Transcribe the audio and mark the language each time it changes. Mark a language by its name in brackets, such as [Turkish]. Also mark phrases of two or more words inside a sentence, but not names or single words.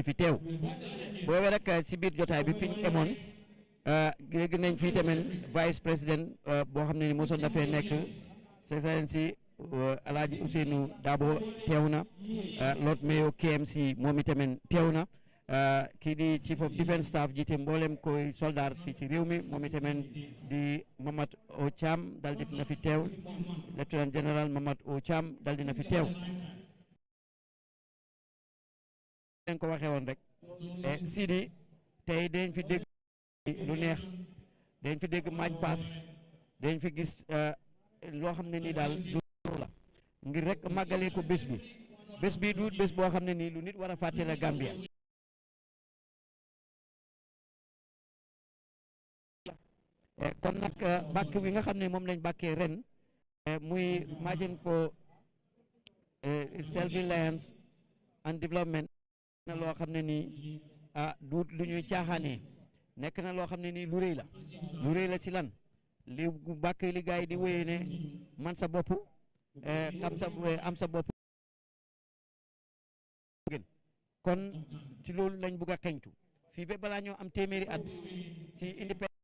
[Wolof] fi teew boobee rek ci biir jotaay bi fi ñu emoon léegi nañ fii tamit [French] vice président [Wolof] boo xam ne ni mosoon dafee nekk Excellency Alhaji Ousseynou Dabo teew na Lord Mayor KMC moom itamit teew na kii di [English] chief of defence staff [Wolof] jiite mboolem koy soldat fii ci réew mi moom itamit di Mamad O Cham dal di na fi teew [French] lieutenant général [Wolof] Mamad O Cham dal di na fi teew leen ko waxee woon rek Sidi tey dañ fi dégg lu neex dañ fi dégg maaj paas dañ fi gis loo xam ne nii daal lu la ngir rek màggalee ko bés bi du bés boo xam ne nii lu nit war a fàtte la Gambia kon nag bàkk bi nga xam ne moom lañ bàkkee ren muy [English] margin for self-reliance and [Wolof] development na loo xam ne nii du lu ñuy caaxaanee nekk na loo xam ne nii lu rëy la ci lan li bàkk li gaay di wéyee ne man sa bopp am sa bopp kon ci loolu lañ bugg a xeñtu fii ba balaa ñoo am téeméeri at ci indépendance